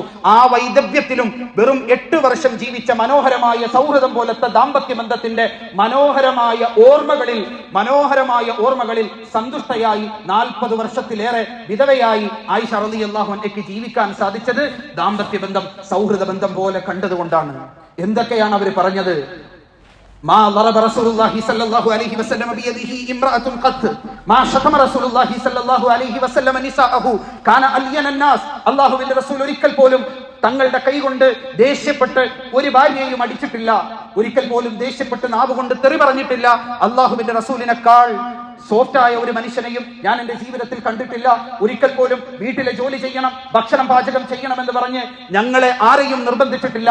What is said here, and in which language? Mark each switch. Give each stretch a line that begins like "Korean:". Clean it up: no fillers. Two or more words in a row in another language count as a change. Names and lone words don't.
Malayalam: ആ വൈദവ്യത്തിലും വെറും 8 വർഷം ജീവിച്ച മനോഹരമായ സൗഹൃദം പോലത്തെ ദാമ്പത്യ ബന്ധത്തിന്റെ മനോഹരമായ ഓർമ്മകളിൽ സന്തുഷ്ടയായി 40 വർഷത്തിലേറെ വിധവയായി ആയിഷ റളിയല്ലാഹു അൻഹയ്ക്ക് ജീവിക്കാൻ സാധിച്ചത് ദാമ്പത്യ ബന്ധം, സൗഹൃദ ബന്ധം പോലെ കണ്ടതുകൊണ്ടാണ്. എന്തൊക്കെയാണ് അവർ പറഞ്ഞത്?
Arabic: ما ضرب رسول الله صلى الله عليه وسلم بيده امرأة قط ما شتم رسول الله صلى الله عليه وسلم نساءه كان ألين الناس.
Malayalam: അല്ലാഹുവിന്റെ റസൂൽ ഒരിക്കൽ പോലും തങ്ങളുടെ കൈ കൊണ്ട് ദേഷ്യപ്പെട്ട് ഒരു ഭാര്യയെയും അടിച്ചിട്ടില്ല, ഒരിക്കൽ പോലും ദേഷ്യപ്പെട്ട് നാവ് കൊണ്ട് തെറി പറഞ്ഞിട്ടില്ല. അല്ലാഹുവിന്റെ റസൂലിനേക്കാൾ സോഫ്റ്റ് ആയ ഒരു മനുഷ്യനെയും ഞാൻ എന്റെ ജീവിതത്തിൽ കണ്ടിട്ടില്ല. ഒരിക്കൽ പോലും വീട്ടിലെ ജോലി ചെയ്യണം, ഭക്ഷണം പാചകം ചെയ്യണമെന്ന് പറഞ്ഞ് ഞങ്ങളെ ആരെയും നിർബന്ധിച്ചിട്ടില്ല.